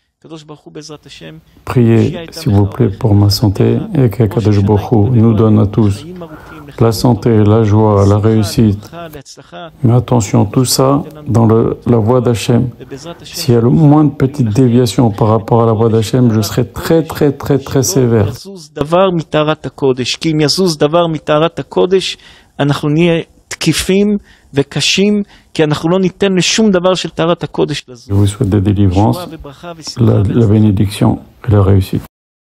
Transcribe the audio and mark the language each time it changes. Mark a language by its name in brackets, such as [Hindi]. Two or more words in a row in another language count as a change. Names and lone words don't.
[French] Priez, s'il vous plaît, pour ma santé et qu' [Hebrew] הקדוש ברוך הוא [French] nous donne à tous la santé, la joie, la réussite. Mais attention, tout ça dans la voie d'Hachem. S'il y a le moins de petites déviations par rapport à la voie d'Hachem, je serai très, très, très, très sévère. [Hebrew] תקיפים וקשים, כי אנחנו לא ניתן לשום דבר של טהרת הקודש לזוז. [French] Je vous souhaite des délivrances, la bénédiction et la réussite.